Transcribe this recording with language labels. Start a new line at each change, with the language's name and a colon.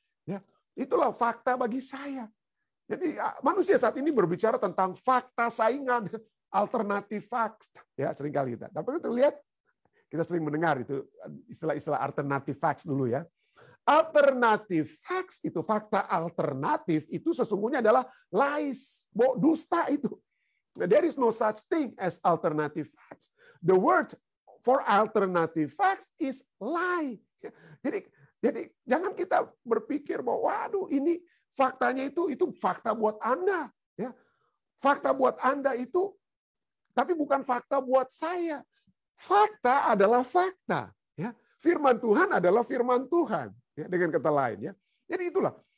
Indonesian: Ya, itulah fakta bagi saya. Jadi manusia saat ini berbicara tentang fakta saingan, alternatif facts. Ya, seringkali kita. Tapi kita lihat, kita sering mendengar itu istilah-istilah alternatif facts dulu ya. Alternatif facts itu, fakta alternatif itu sesungguhnya adalah lies, dusta itu.
English: There is no such thing as alternative facts. The word for alternative facts is lie.
Indonesian: Jadi jangan kita berpikir bahwa waduh ini faktanya itu fakta buat Anda, ya. Fakta buat Anda itu tapi bukan fakta buat saya. Fakta adalah fakta, ya. Firman Tuhan adalah firman Tuhan. Ya, dengan kata lain ya. Jadi itulah.